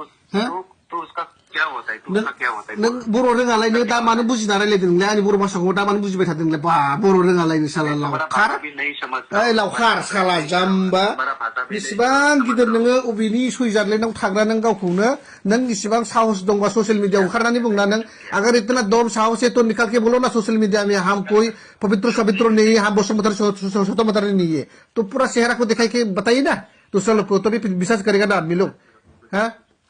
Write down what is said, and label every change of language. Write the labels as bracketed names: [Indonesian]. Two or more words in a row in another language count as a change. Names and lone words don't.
[Bodo] नों बर' रोङालायनो दा मानो बुजिना रायलायदों नोंलाय? आंनि बर' भाषाखौ दा मानो बुजिबाय थादों नोंलाय? बा बर' रोङालायनो साला लावखार, ओइ लावखार साला जाम्बा, बेसेबां गिदिर नोङो अबेनि सुइजारलेण्डआव थाग्रा नों गावखौनो, नों इसिबां साहस दंबा ससियेल मिडियाआव ओंखारनानै बुंना नों, [Hindi] अगर इतना दम साहस है तो निकाल के बोलो ना [English] social media [Hindi] में, हम कोई पवित्र सवित्र नहीं है, हम बसुमतारी स्वतंत्र नहीं है, तो पूरा चेहरा को दिखाई के बताइए ना दूसरा लोग को, तभी विश्वास करेगा ना आदमी लोग। हाँ,